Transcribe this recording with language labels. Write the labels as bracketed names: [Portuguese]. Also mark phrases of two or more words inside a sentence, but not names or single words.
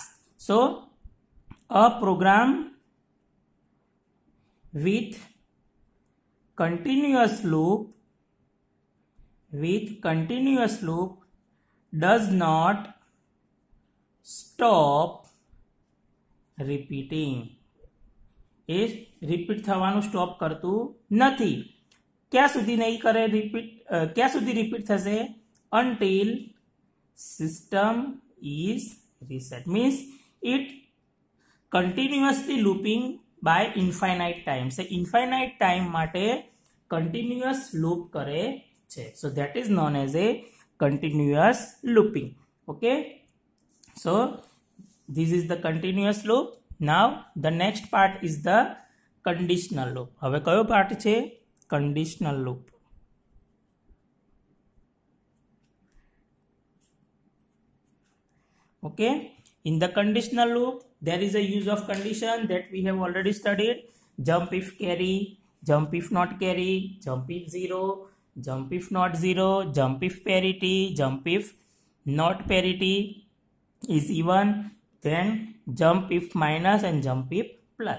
[English] So a program with continuous loop with continuous loop does not stop repeating. [Gujarati] એ રિપીટ થવાનું સ્ટોપ કરતું નથી. ક્યાં સુધી નહીં કરે રિપીટ? ક્યાં સુધી રિપીટ થશે? [English] until system is reset. means it continuously looping by infinite time. [Gujarati] so [English] infinite time [Gujarati] માટે [English] continuous loop [Gujarati] કરે છે. [English] so that is known as a continuous looping. okay, so this is the continuous loop. now the next part is the conditional loop. [Gujarati] હવે કયો પાર્ટ છે? [English] conditional loop. okay, in the conditional loop there is a use of condition that we have already studied. jump if carry, jump if not carry, jump if 0, jump if not 0, jump if parity, jump if not parity is even, then jump if minus and jump if plus.